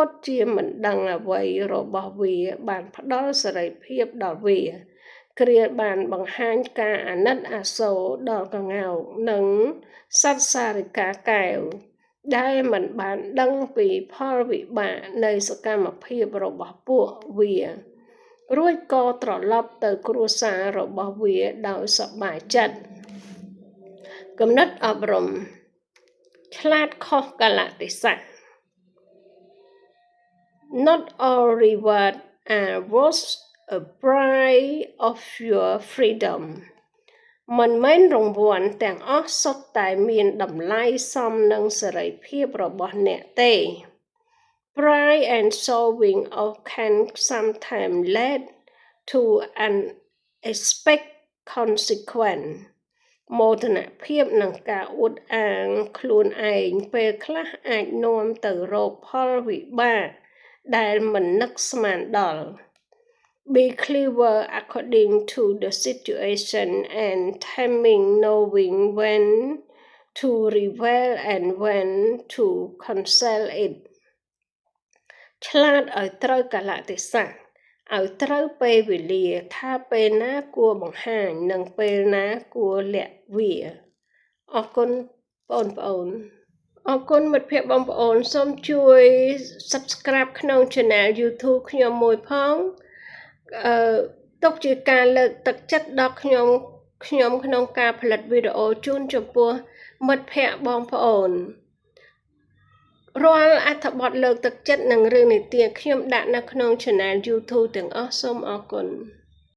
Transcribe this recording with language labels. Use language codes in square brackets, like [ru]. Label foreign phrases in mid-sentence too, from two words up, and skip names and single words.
[km] តជាមិនដឹងអ្វីរបស់វាបានផ្ដល់សេរីភាពដល់វាគ្រាបានបង្ហាញការអាណិតអាសូរដល់ក្ងោកនិងសត្វសារិកាកែវដែលមិនបានដឹងពីផលវិបាកនៃសកម្មភាពរបស់ពួកវារួចក៏ត្រឡប់ទៅគ្រួសាររបស់វាដោយសប្បាយចិត្តគំនិតអប់រំឆ្លាតខុសកលៈទេសៈ [en] Not all reward are worth a price of your freedom [km] មិនមែនរង្វាន់ទាំងអស់សុទ្ធតែមានតម្លៃសមនឹងសេរីភាពរបស់អ្នកទេ [en] Pride and solving of can sometimes lead to unexpected consequence [km] មោទនភាពនិងការអួតអាងខ្លួនឯងពេលខ្លះអាចនាំទៅរកផលវិបាកដែលមិននឹកស្មានដល់ [en] Be clever according to the situation and timing knowing when to reveal and when to conceal it [km] ឆ្លាតឲ្យត្រូវកលៈទេសៈឲ្យត្រូវ ពេលវេលាថាពេលណាគួរបង្ហាញនិងពេលណាគួរលាក់វា អរគុណបងប្អូនអរគុណមិត្តភ័ក្តិបងប្អូនសូមជួយ Subscribe ក្នុង Channel YouTube ខ្ញុំមួយផងទុកជាការលើកទឹកចិត្តដល់ខ្ញុំក្នុងការផលិតវីដេអូជូនចំពោះមិត្តភ័ក្តិបងប្អូនរាល់អត្ថបទលើកទឹកចិត្តនិងរឿងនិទានខ្ញុំដាក់នៅក្នុង Channel YouTube ទាំងអស់សូមអរគុណ